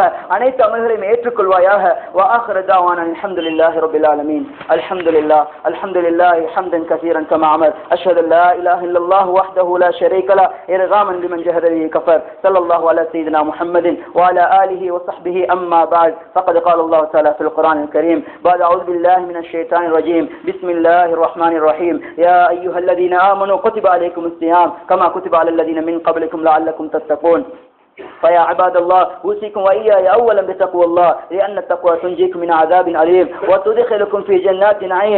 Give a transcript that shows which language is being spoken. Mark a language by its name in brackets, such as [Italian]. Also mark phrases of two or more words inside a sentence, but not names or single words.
[Tamil] அனைத்து அமல்களையும் ஏற்றுக்கொள்வாயாக. [Arabic] وآخر دعوانا الحمد لله رب العالمين. الحمد لله حمدا كثيرا كما أمر. أشهد أن لا إله إلا الله وحده لا شريك له إرغاما لمن جحد به وكفر. صلى الله على سيدنا محمد وعلى آله وصحبه أما بعد. ஃபகத் قال الله تعالى في القرآن الكريم بعد أعوذ بالله من الشيطان الرجيم بسم الله الرحمن الرحيم يا أيها الذين آمنوا كتب عليكم الصيام كما كتب على الذين من قبلكم لعلكم تتقون. فيا عباد الله أوصيكم وإياي أولا بتقوى الله لأن التقوى تنجيكم من عذاب أليم وتدخلكم في جنات نعيم.